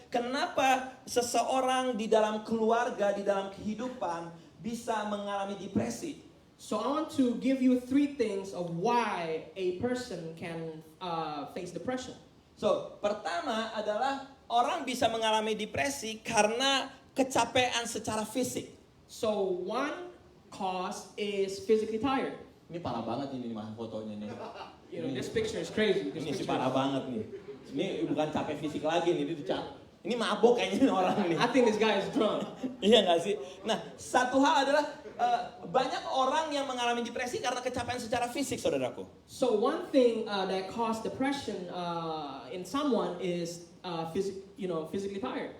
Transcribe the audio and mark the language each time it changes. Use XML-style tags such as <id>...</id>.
<id>Kenapa seseorang di dalam keluarga, di dalam kehidupan bisa mengalami depresi?</id> <en>So I want to give you 3 things of why a person can face depression.</en> <id>So, pertama adalah orang bisa mengalami depresi karena kecapean secara fisik.</id> <en>So one cause is physically tired.</en> <id>Ini parah banget ini mah fotonya nih.</id> <en>This picture is crazy.</en> <id>Ini sih parah banget nih. Ini bukan capek fisik lagi nih, ini mabuk kayaknya orang nih.</id> <en>I think this guy is drunk.</en> <id>Iya nggak sih? Nah, satu hal adalah banyak orang yang mengalami depresi karena kecapean secara fisik, saudaraku.</id> <en>So one thing that causes depression in someone is physically tired.</en>